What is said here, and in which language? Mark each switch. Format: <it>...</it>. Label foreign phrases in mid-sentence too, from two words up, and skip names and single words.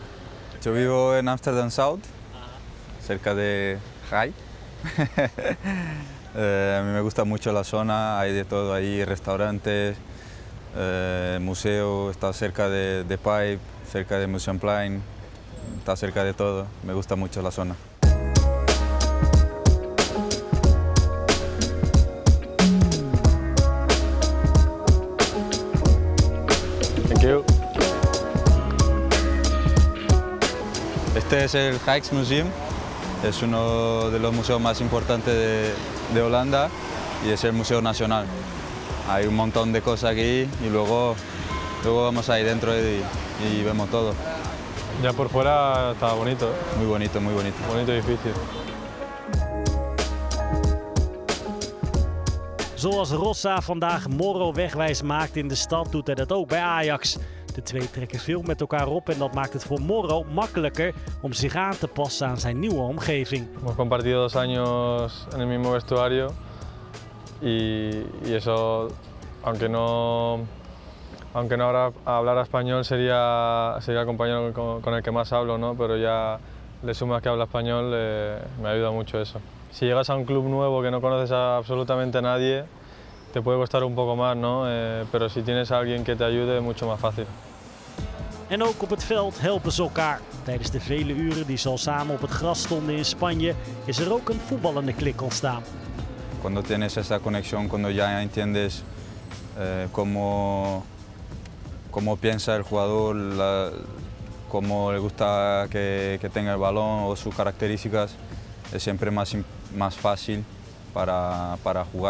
<es>Yo vivo en Amsterdam South, cerca de Rai. A mí me gusta mucho la zona, hay de todo ahí, restaurantes, museo, está cerca de Pipe, cerca de Museumplein, está cerca de todo, me gusta mucho la zona.</es> <en>Thank you.</en> <es>Este es el Rijksmuseum, es uno de los museos más importantes de Holanda y es el Museo Nacional. Hay un montón de cosas aquí y luego vamos ahí dentro y vemos todo. Ya por fuera está bonito, ¿eh? Muy bonito, muy bonito. Bonito edificio.</es> <nl>Zoals Rossa vandaag Moro wegwijs maakt in de stad, doet hij dat ook bij Ajax. De twee trekken veel met elkaar op en dat maakt het voor Moro makkelijker om zich aan te passen aan zijn nieuwe omgeving.</nl> <es>Hemos compartido 2 años en el mismo vestuario y eso, aunque no hablara español, sería el compañero con el que más hablo, ¿no? Pero ya le sumas que habla español, me ayuda mucho eso. Si llegas a un club nuevo que no conoces a absolutamente nadie, te puede costar un poco más, ¿no? Pero si tienes a alguien que te ayude, mucho más fácil.</es> <nl>En ook op het veld helpen ze elkaar. Tijdens de vele uren die ze al samen op het gras stonden in Spanje, is er ook een voetballende klik ontstaan.</nl> <es>Cuando tienes esa conexión, cuando ya entiendes cómo piensa el jugador, cómo le gusta que tenga el balón o sus características, es siempre más fácil para jugar.</es>